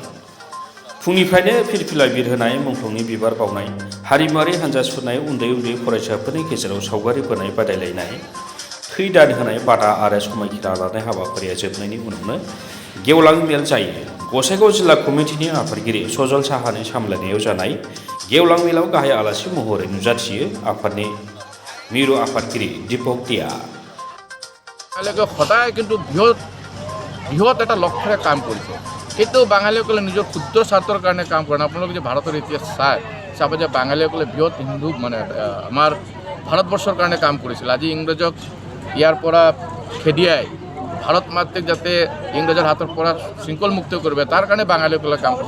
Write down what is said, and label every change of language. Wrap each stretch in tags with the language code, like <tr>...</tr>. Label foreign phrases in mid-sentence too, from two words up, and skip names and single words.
<brx>फुंनिफ्रायनो फिरफिला बिरहोनाय, मुंख्लंनि बिबार बावनाय, हारिमुआरि हान्जा सुरनाय, उन्दै उन्दै फरायसाफोरनि गेजेराव सावगारि बोनाय बादायलायनाय, थै दान होनाय बादा आरो समायखिरा लानाय हाबाफारिया जोबनायनि उनावनो गेवलां मेल जायो। गसाइगाव जिल्ला कमिटिनि आफादगिरि सजल साहानि सामलायनायाव जानाय गेवलां मेलाव गाहाय आलासि महरै नुजाथियो आफादनि मिरु आफादगिरि दीपक दिया।</brx> <as>সদায় কিন্তু বৃহৎ এটা লক্ষ্যৰে কাম কৰিছে। কিন্তু বাঙালীসকলে নিজৰ ক্ষুদ্ৰ স্বাৰ্থৰ কাৰণে কাম কৰে। আপোনালোকে যে ভাৰতৰ ইতিহাস চাব যে বাঙালীসকলে বৃহৎ হিন্দু আমাৰ ভাৰতবৰ্ষৰ কাৰণে কাম কৰিছিল। আজি ইংৰাজক ইয়াৰ পৰা খেদিয়াই ভাৰত মাতৃক যাতে ইংৰাজৰ হাতৰ পৰা শৃংখল মুক্ত কৰিব তাৰ কাৰণে বাঙালীসকলে কাম কৰিছে।</as>